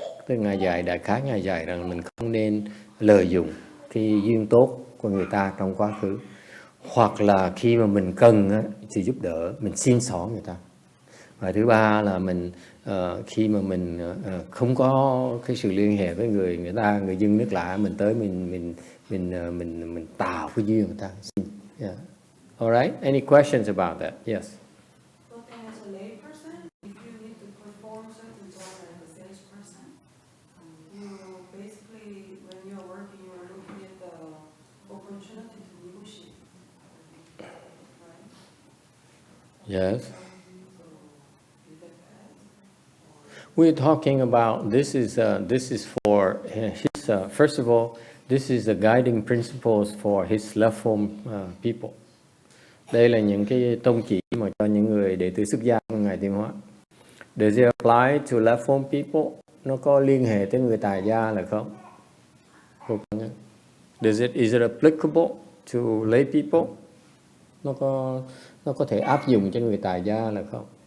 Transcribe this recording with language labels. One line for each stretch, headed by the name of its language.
Vietnamese: Tức Ngài dạy, đại khái Ngài dạy rằng mình không nên lợi dụng cái duyên tốt của người ta trong quá khứ, hoặc là khi mà mình cần sự giúp đỡ mình xin xỏ người ta. Và thứ ba là mình khi mà mình không có cái sự liên hệ với người ta, người dân nước lạ, mình tới mình tạo cái duyên người ta.
English: Yeah. All right. Any questions about that? Yes. Yes. We're talking about this is for his first of all, this is the guiding principles for his left form people.
Vietnamese: Đây là những cái tông chỉ mà cho những người đệ tử xuất gia của ngài Thiền Hóa.
English: Does it apply to left form people?
Vietnamese: Nó có liên hệ tới người tài gia là không?
English: Is it applicable to lay people?
Vietnamese: Nó có thể áp dụng cho người tài gia là không?